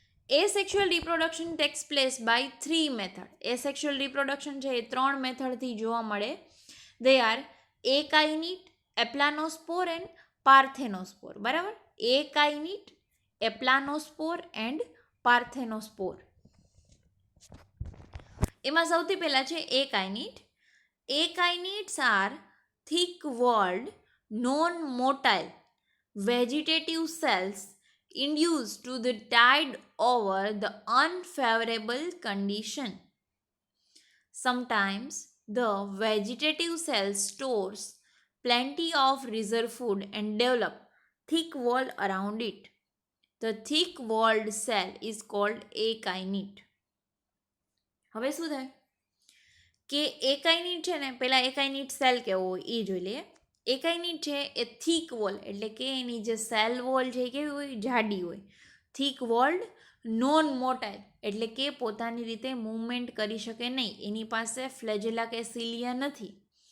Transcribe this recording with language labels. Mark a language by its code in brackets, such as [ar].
[en] Asexual reproduction takes place by 3 method. [gu] એસેક્સ્યુઅલ reproduction છે એ 3 મેથડથી જોવા મળે. [en] They are akinete, aplanospore and parthenospore, બરાબર. Akinete, aplanospore and parthenospore. [gu] એમાં સૌથી પહેલા છે એકાઇનિટ. [en] Akinetes are thick walled, non-motile, vegetative cells induce to the tide over the unfavorable condition. Sometimes the vegetative cell stores plenty of reserve food and develop thick wall around it. The thick walled cell is called akinete. [gu] હવે શું થાય કે એકાઇનિટ છે ને, પહેલાં એકાઇનિટ cell કેવો હોય એ જોઈ લઈએ. એકાઇનિટ છે એ થીક વોલ, એટલે કે એની જે સેલ વોલ છે એ કેવી હોય, જાડી હોય. થીક વોલ્ડ, નોન મોટાઇલ, એટલે કે પોતાની રીતે મૂવમેન્ટ કરી શકે નહીં, એની પાસે ફ્લેજેલા કે સિલિયા નથી.